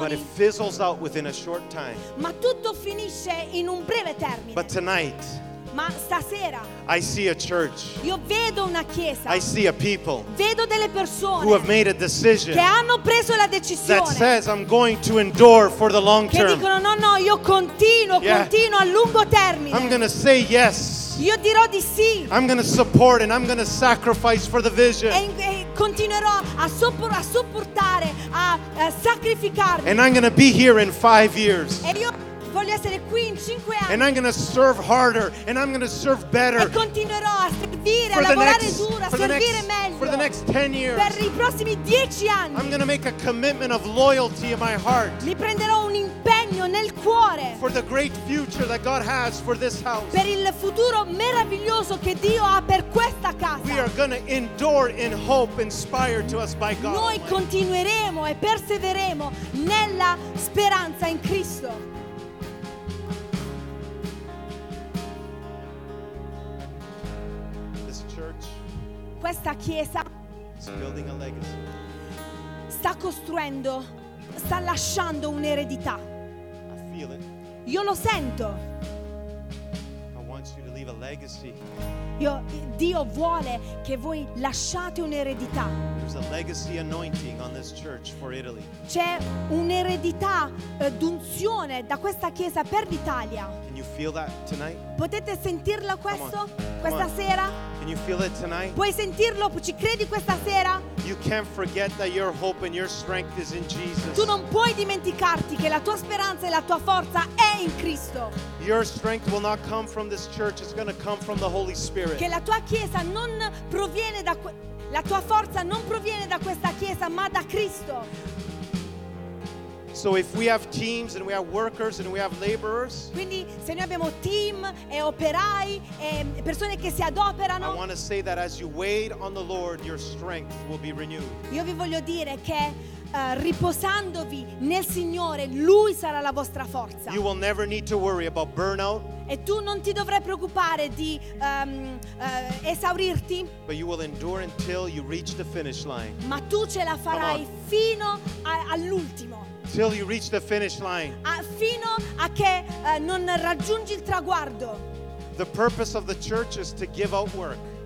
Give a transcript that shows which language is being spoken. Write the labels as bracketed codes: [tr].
[en] But it fizzles out within a short time. [it] Ma tutto finisce in un breve termine. [en] But tonight. [it] Ma stasera [en] I see a church. [it] Io vedo una chiesa. [en] I see a people. [it] Vedo delle persone [en] who have made a decision. [it] Che hanno preso la decisione. [en] That says I'm going to endure for the long term. [it] Che dicono no, io continuo, yeah. Continuo a lungo termine. [en] I'm going to say yes. [it] Io dirò di sì. [en] I'm going to support and I'm going to sacrifice for the vision. [it] E continuerò a sopportare, a sacrificarmi. [en] And I'm going to be here in 5 years. [it] E io voglio essere qui in 5 anni. [en] And I'm going to serve harder and I'm going to serve better. [it] E continuerò a servire, a lavorare duro, a servire meglio. [en] For the next 10 years. [it] Per i prossimi 10 anni. [en] I'm going to make a commitment of loyalty in my heart. [it] Mi prenderò un impegno. sogno nel cuore. [en] For the great future that God has for this house. [it] Per il futuro meraviglioso che Dio ha per questa casa. [en] We are going to endure in hope inspired to us by God. [it] Noi continueremo e perseveremo nella speranza in Cristo. [en] This church. [it] Questa chiesa. [en] Is building a legacy. [it] Sta costruendo. Sta lasciando un'eredità. [en] I feel it. [it] Io lo sento. [en] I want you to leave a legacy. [it] Dio vuole che voi lasciate un'eredità. [en] There's a legacy anointing on this church for Italy. [it] C'è un'eredità d'unzione da questa chiesa per l'Italia. [en] Can you feel that tonight? [it] Potete sentirla questo? Questa on. Sera? [en] Can you feel it tonight? [it] Puoi sentirlo? Ci credi questa sera? [en] You can't forget that your hope and your strength is in Jesus. [it] Tu non puoi dimenticarti che la tua speranza e la tua forza è in Cristo. [en] Your strength will not come from this church, it's going to come from the Holy Spirit. [it] Che la tua chiesa non proviene da la tua forza non proviene da questa chiesa, ma da Cristo. [en] So if we have teams and we have workers and we have laborers. [it] Quindi se noi abbiamo team e operai e persone che si adoperano. [en] I want to say that as you wait on the Lord, your strength will be renewed. [it] Io vi voglio dire che riposandovi nel Signore, Lui sarà la vostra forza. [en] You will never need to worry about burnout. [it] E tu non ti dovrai preoccupare di esaurirti. [en] But you will endure until you reach the finish line. [it] Ma tu ce la farai fino all'ultimo. [en] Till you reach the finish line. [it] Fino a che non raggiungi il traguardo. [en] The purpose of the church is to give out work.